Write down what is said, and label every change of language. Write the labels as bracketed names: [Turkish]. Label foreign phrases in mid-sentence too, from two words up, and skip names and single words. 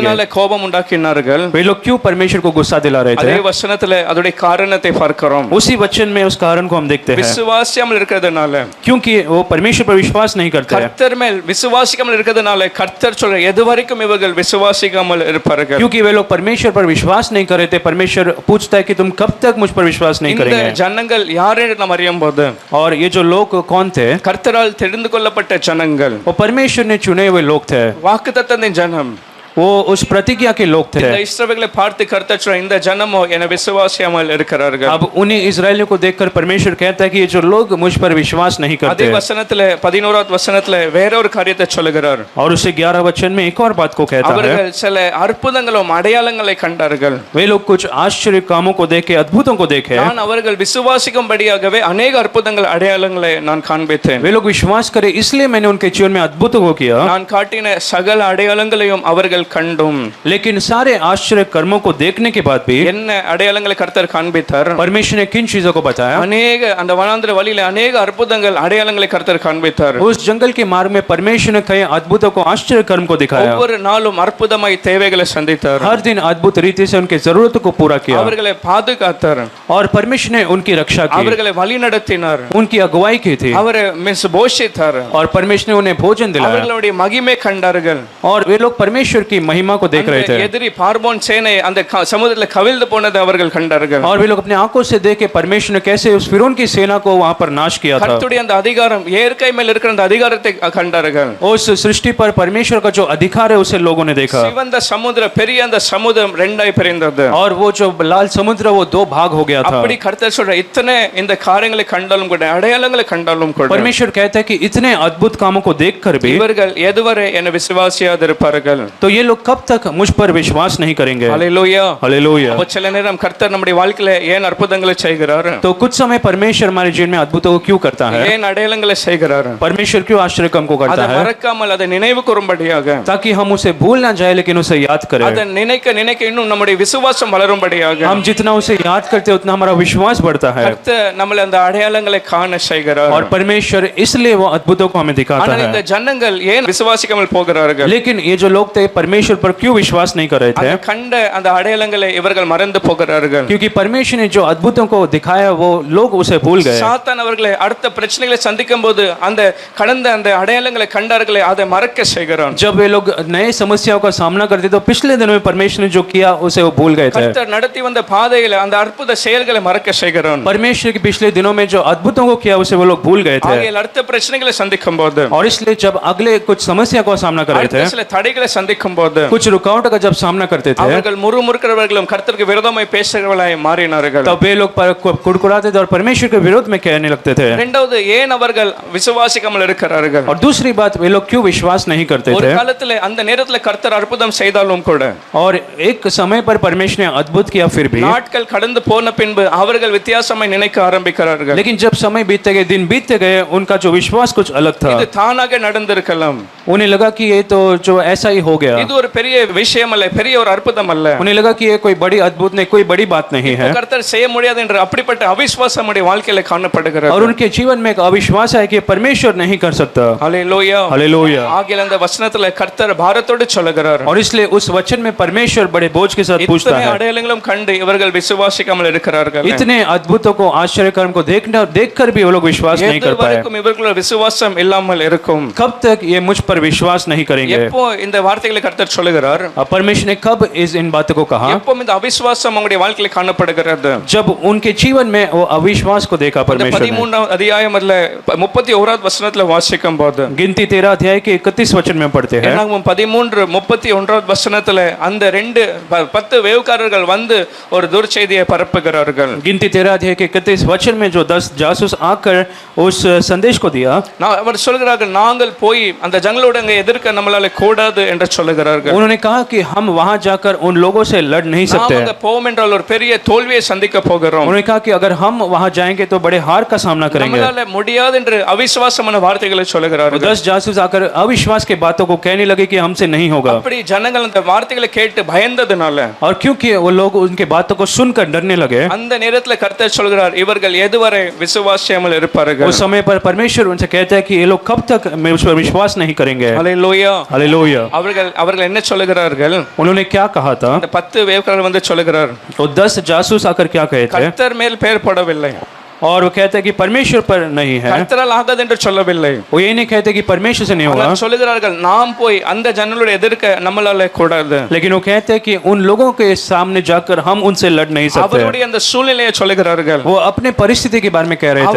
[Tamil] எதனால கோபம் உண்டாக்கினார்கள்? [Hindi] वे लोग क्यों परमेश्वर को गुस्सा दिला रहे [Tamil] அதே [Hindi] थे. [Tamil] வசனத்துல அதோட காரணத்தை பார்க்கிறோம். [Hindi] उसी वचन में उस कारण को हम देखते हैं. [Tamil] விசுவாசியாமல் இருக்கிறதுனால, [Hindi] क्योंकि वो परमेश्वर पर विश्वास नहीं करते हैं. [Tamil] கர்த்தர் மேல் விசுவாசிக்காமல் இருக்கிறதுனால கர்த்தர் சொல்ற, எது வரைக்கும் இவர்கள் விசுவாசிக்காமல் இருப்பார்கள்? [Hindi] क्योंकि वे लोग परमेश्वर पर विश्वास नहीं कर रहे थे, परमेश्वर पूछता है कि तुम कब तक मुझ पर विश्वास नहीं [Tamil] இந்த [Hindi] करेंगे. [Tamil] ஜனங்கள் யார் என்று நாம் அறியும்போது, [Hindi] और ये जो लोग कौन थे, [Tamil] கர்த்தரால் தெரிந்து கொள்ளப்பட்ட ஜனங்கள், [Hindi] वो परमेश्वर ने चुने हुए लोग थे. [Tamil] வாக்குத்தத்தத்தின் ஜனம், [Hindi] वो उस प्रतिज्ञा के लोग थे. [Tamil] இந்த இஸ்ரவேலை பார்த்து கர்த்தர் சொல்ற, இந்த ஜனமோ என்னை விசுவாசியாமல் இருக்கிறார்கள். [Hindi] अब उन्हीं इस्राएलियों को देखकर परमेश्वर कहता है कि ये जो लोग मुझ पर विश्वास नहीं [Tamil] அதே [Hindi] करते. [Tamil] வசனத்துல 11வது வசனத்துல வேற ஒரு காரியத்தை சொல்லுகிறார். [Hindi] और उसे 11 वचन में एक और बात को कहता है. [Tamil] அவர்கள் சில அற்புதங்களும் அடையாளங்களை கண்டார்கள். [Hindi] वे लोग कुछ आश्चर्य कामों को देखे, अद्भुतों को देखे. [Tamil] நான் அவர்கள் விசுவாசிக்கும்படியாகவே अनेक அற்புதங்கள் அடையாளங்களை நான் காண்பித்தேன். [Hindi] वे लोग विश्वास करे इसलिए मैंने उनके जीवन में अद्भुतों को किया. [Tamil] நான் காட்டின சகல அடையாளங்களையும் அவர்கள் கண்டும். [Hindi] लेकिन सारे आश्चर्य कर्मों को देखने के बाद भी [Tamil] என்ன அடையாளங்களை கர்த்தர் காண்பித்தார்? [Hindi] परमेश्वर ने किन चीजों को बताया. [Tamil] अनेक அந்த வனாந்திர வழியில अनेक அற்புதங்கள் அடையாளங்களை கர்த்தர் காண்பித்தார். [Hindi] उस जंगल के मार्ग में परमेश्वर ने कई अद्भुतों को, आश्चर्य कर्म को दिखाया. [Tamil] ஒவ்வொரு நாளும் அற்புதமாய் தேவைகளை சந்தித்தார். [Hindi] हर दिन अद्भुत रीति से उनके जरूरतों को पूरा किया. [Tamil] அவர்களை பாதுகாத்தார். [Hindi] और परमेश्वर ने उनकी रक्षा की, [Tamil] அவர்களை வழிநடத்தினார். [Hindi] उनकी अगुवाई की थी. [Tamil] அவரை போஷித்தார். [Hindi] और परमेश्वर ने उन्हें भोजन दिलाया. [Tamil] அவர்களுடைய மகிமை கண்டார்கள். [Hindi] और वे लोग परमेश्वर की की महिमा को देख रहे [Tamil] அந்த [Hindi] थे [Tamil] எதிரி பார்வோன் சேனை அந்த சமுத்திரத்தில் கவிழ்ந்து போனதை அவர்கள் கண்டார்கள். [Hindi] और वे लोग अपने आंखों से देख के परमेश्वर ने कैसे उस फिरौन की सेना को वहां पर नाश किया था। [Tamil] கர்த்தருடைய அந்த அதிகாரம் இயற்கை மேல் இருக்கிற அந்த அதிகாரத்தை கண்டார்கள். [Hindi] उस सृष्टि पर परमेश्वर का जो अधिकार है उसे लोगों ने देखा [Tamil] சிவந்த சமுத்திரம் பெரிய அந்த சமுத்திரம் ரெண்டாய் பிரிந்தது. [Hindi] और वो जो लाल समुद्र वो दो भाग हो गया था। [Tamil] அப்படி கர்த்தர் சொல்ற இத்தனை இந்த காரியங்களை கண்டாலும் கூட அடையாளங்களை கண்டாலும் கூட [Hindi] परमेश्वर कहता है कि इतने अद्भुत कामों को देखकर भी [Tamil] இவர்கள் எதுவரை என்ன விசுவாசியாது இருப்பார்கள். [Hindi] तो ये लोग कब तक मुझ पर विश्वास नहीं करेंगे। [Tamil] ஹல்லேலூயா. [Hindi] हालेलुया। [Tamil] அப்ப சில நேரம் கர்த்தர் நம்முடைய வாழ்க்கையில ஏன் அற்புதங்களை செய்கிறார், [Hindi] तो कुछ समय परमेश्वर हमारे जीवन में अद्भुतों को क्यों करता है, [Tamil] ஏன் அடையாளங்களை செய்கிறார், [Hindi] परमेश्वर क्यों आश्चर्य काम को [Tamil] அதை [Hindi] करता है, [Tamil] மறக்காமல் அதை நினைவு கூறும்படியாக, [Hindi] ताकि हम उसे भूल ना जाए लेकिन उसे याद करें। [Tamil] அதை நினைக்க நினைக்க இன்னும் நம்முடைய விசுவாசம் வளரும்படியாக [Hindi] हम जितना उसे याद करते उतना हमारा विश्वास बढ़ता है [Tamil] கர்த்தர் நம்மள அந்த அடையாளங்களை காண செய்கிறார். [Hindi] और परमेश्वर इसलिए वो अद्भुतों को हमें दिखाता [Tamil] ஆனால் இந்த [Hindi] है। [Tamil] ஜனங்கள் ஏன் விசுவாசிக்காமல் போகிறார்கள், [Hindi] लेकिन ये जो लोग थे परमेश्वर पर क्यों विश्वास नहीं कर रहे थे, [Tamil] அந்த கண்ட அந்த அடையாளங்களை இவர்கள் மறந்து போகிறார்கள். [Hindi] क्योंकि परमेश्वर ने जो अद्भुतों को दिखाया वो लोग उसे भूल गए। [Tamil] சாத்தான் அவர்களை அடுத்த பிரச்சனைகளை சந்திக்கும் போது அந்த கடந்த அந்த அடையாளங்களை கண்டார்களே அதை மறக்க செய்கிறான். [Hindi] जब वे लोग नए समस्याओं का सामना करते तो पिछले दिनों में परमेश्वर ने जो किया उसे वो भूल गए थे। [Tamil] கர்த்தர் நடத்தி வந்த பாதையில அந்த அற்புத செயல்களை மறக்க செய்கிறான். [Hindi] परमेश्वर के पिछले दिनों में जो अद्भुतों को किया उसे वो लोग भूल गए थे [Tamil] ஆகையால் அடுத்த பிரச்சனைகளை சந்திக்கும் போது, [Hindi] और इसलिए जब अगले कुछ समस्या का सामना कर रहे थे, [Tamil] அடுத்த சில தடைகளை சந்திக்கும் போது [Hindi] कुछ रुकावटों का जब सामना करते थे [Tamil] அவர்கள் முறுமுறுக்கிறவர்களும் கர்த்தருக்கு விரோதமாய் பேசுகிறவர்களாய் மாறினார்கள். [Hindi] तब वे लोग कुड़कुड़ाते थे और परमेश्वर के विरोध में कहने लगते थे। [Tamil] இரண்டாவது ஏன் அவர்கள் விசுவாசிக்காமல் இருக்கிறார்கள், [Hindi] और दूसरी बात वे लोग क्यों विश्वास नहीं करते [Tamil] ஒரு [Hindi] थे, [Tamil] காலத்துல அந்த நேரத்துல கர்த்தர் அற்புதம் செய்தாலும் கூட [Hindi] और एक समय पर परमेश्वर ने अद्भुत किया फिर भी, [Tamil] நாட்கள் கடந்து போன பின்பு அவர்கள் வித்தியாசமாய் நினைக்க ஆரம்பிக்கிறார்கள். [Hindi] लेकिन जब समय बीतते गए दिन बीतते गए उनका जो विश्वास कुछ अलग था। [Tamil] இது தானாக நடந்திருக்கலாம், [Hindi] उन्हें लगा कि ये तो जो ऐसा ही हो गया, [Tamil] இது ஒரு பெரிய விஷயம் அல்ல, பெரிய ஒரு அற்புதம் அல்ல, [Hindi] उन्हें लगा कि ये कोई बड़ी अद्भुत नहीं, कोई बड़ी बात नहीं है, [Tamil] கர்த்தர் செய்ய முடியாது என்று அப்படிப்பட்ட அவிசுவாசம் நம்முடைய வாழ்க்கையில காணப்படுகிறது. [Hindi] और उनके जीवन में एक अविश्वास है कि परमेश्वर नहीं कर सकता। [Tamil] ஹல்லேலூயா. [Hindi] हालेलुया। [Tamil] ஆகிய அந்த வசனத்துல கர்த்தர் பாரத்தோடு சொல்லுகிறார், [Hindi] और इसलिए उस वचन में परमेश्वर बड़े बोझ के साथ पूछता [Tamil] இத்தனை [Hindi] है, [Tamil] அடையாளங்களும் கண்டு இவர்கள் விசுவாசிக்காமல் இருக்கிறார்கள், [Hindi] इतने अद्भुतों को आश्चर्य कर्म को देखकर भी वो लोग विश्वास नहीं कर पाए, [Tamil] எதுவரைக்கும் இவர்களுடைய விசுவாசம் இல்லாமல் இருக்கும், [Hindi] कब तक ये मुझ पर विश्वास नहीं करेंगे। [Tamil] எப்போ இந்த வார்த்தைகளை கர்த்தர் சொல்லுகிறார், [Hindi] परमेश्वर ने कब इन बातों को कहा, [Tamil] எப்போ இந்த அவிசுவாசம் உங்களுடைய வாழ்க்கையில காணப்படுகிறது, [Hindi] जब उनके जीवन में वो अविश्वास को देखा परमेश्वर ने। [Tamil] 13வது அத்தியாயம் அதுல 31வது வசனத்துல வாசிக்கும் போது, [Hindi] गिनती 13 अध्याय के 31 वचन में पढ़ते हैं, [Tamil] 13:31 வசனத்துல அந்த 10 வேவுக்காரர்கள் வந்து ஒரு துர்ச்செய்தியை பரப்புகிறார்கள். [Hindi] गिनती 13 अध्याय के 31 वचन में जो 10 जासूस आकर उस संदेश को दिया, [Tamil] அவர் சொல்கிறார்கள் நாங்கள் போய் அந்த ஜனங்களோட அங்க எதிர்க்க நம்மளால கூடாது என்று சொல்லுகிறார்கள். [Hindi] उन्होंने कहा कि हम वहां जाकर उन लोगों से लड़ नहीं सकते। [Tamil] நாம அங்க போவோம் என்றால் ஒரு பெரிய தோல்வியை சந்திக்க போகிறோம். [Hindi] उन्होंने कहा कि अगर हम वहां जाएंगे तो बड़े हार का सामना करेंगे। [Tamil] நம்மளால முடியாது என்று அவிசுவாசமான வார்த்தைகளை சொல்லுகிறார்கள். [Hindi] 10 जासूस आकर अविश्वास के बातों को कहने लगे कि हमसे नहीं होगा। [Tamil] அப்படி ஜனங்கள் அந்த வார்த்தைகளை கேட்டு பயந்ததனால, [Hindi] और क्योंकि वो लोग उनके बातों को सुनकर डरने लगे, [Tamil] அந்த நேரத்துல கர்த்தர் சொல்கிறார் இவர்கள் எதுவரை விசுவாசியாமல் இருப்பார்கள். [Hindi] उस समय पर परमेश्वर उनसे कहता है कि ये लोग कब तक मुझ पर विश्वास नहीं करेंगे। [Tamil] ஹல்லேலூயா. [Hindi] हालेलुया। [Tamil] அவர்கள் என்ன சொல்லுகிறார்கள், [Hindi] उन्होंने क्या कहा था, [Tamil] அந்த 10 வேவுக்காரர்கள் வந்து சொல்லுகிறார் [Hindi] तो 10 जासूस आकर क्या कहे थे, [Tamil] கர்த்தர் மேல் பெயர் போடவில்லை, [Hindi] और वो कहते हैं कि परमेश्वर पर नहीं है, [Tamil] கர்த்தரால் ஆகாது என்று சொல்லவில்லை, [Hindi] वो ये नहीं कहते कि परमेश्वर से नहीं होगा, [Tamil] ஆனால் சொல்லுகிறார்கள் நாம் போய் அந்த ஜனங்களோட எதிர்க்க நம்மளால கூடாது, [Hindi] लेकिन वो कहते हैं कि उन लोगों के सामने जाकर हम उनसे लड़ नहीं सकते। [Tamil] அவருடைய அந்த சூழ்நிலையை சொல்லுகிறார்கள், [Hindi] वो अपने परिस्थिति के बारे में कह रहे थे,